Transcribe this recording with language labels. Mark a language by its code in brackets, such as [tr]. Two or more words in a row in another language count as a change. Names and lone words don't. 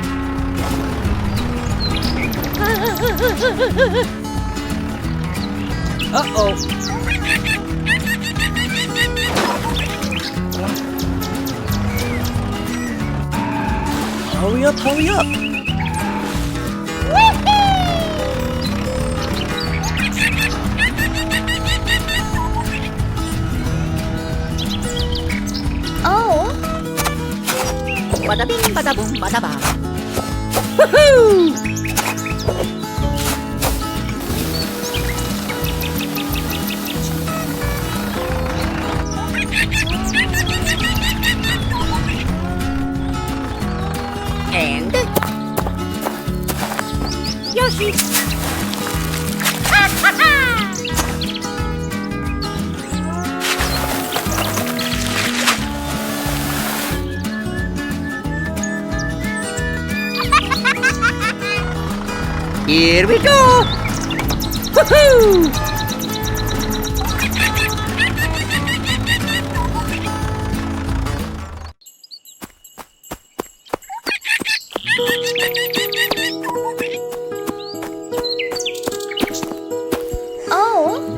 [en] Uh-oh. Hurry up, hurry up. Oh, Bada bing, bada boom, bada bang. Woohoo! And Yoshi. Ha ha ha! here we go. Woohoo! oh.